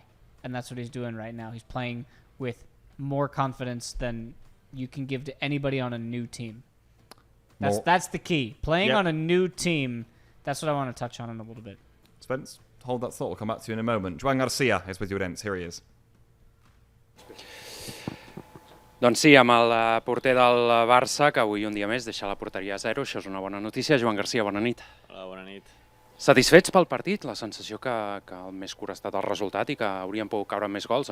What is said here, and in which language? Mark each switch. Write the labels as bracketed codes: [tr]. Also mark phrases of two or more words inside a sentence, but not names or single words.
[en] And that's what he's doing right now. He's playing with more confidence than you can give to anybody on a new team. That's the key. Playing on a new team, that's what I want to touch on in a little bit. Spence, hold that thought. We'll come back to you in a moment. Joan Garcia is with you, Udents. Here he is. [ca] Doncs sí, amb el porter del Barça, que avui un dia més deixa la porteria a 0. Això és una bona notícia. Joan Garcia, bona nit. Hola, bona nit. Satisfets pel partit? La sensació que el més curt ha estat el resultat i que haurien pogut caure més gols.